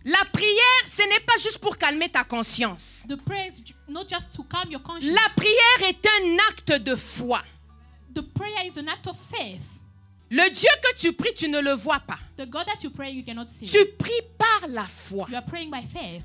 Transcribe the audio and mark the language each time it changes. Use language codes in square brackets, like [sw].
[fr] la prière, ce n'est pas juste pour calmer ta conscience. [en] the prayer is not just to calm your conscience. [fr] La prière est un acte de foi. [en] The prayer is an act of faith. [fr] Le Dieu que tu pries, tu ne le vois pas. [en] The God that you pray, you cannot see. [fr] Tu pries par la foi. [en] You are praying by faith.